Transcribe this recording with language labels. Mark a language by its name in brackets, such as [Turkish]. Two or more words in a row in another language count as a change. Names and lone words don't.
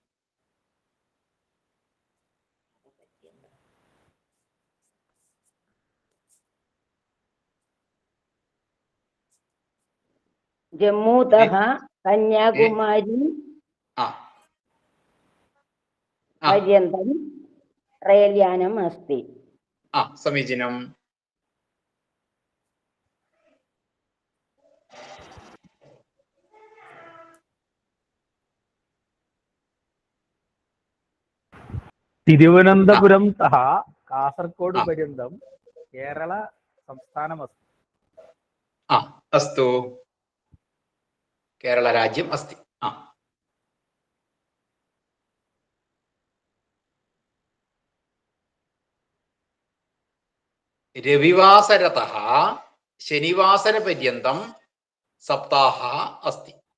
[Sanskrit] जम्मूतः कन्याकुमारी पर्यन्तं रैल् यानम् अस्ति. समीचीनम्. തിരുവനന്തപുരം തः കാസർഗോഡ് पर्यन्तं केरल संस्थानमस्ति. अस्तु, केरलराज्यम् अस्ति. रविवासरतः शनिवासरपर्यन्तं सप्ताहः अस्ति.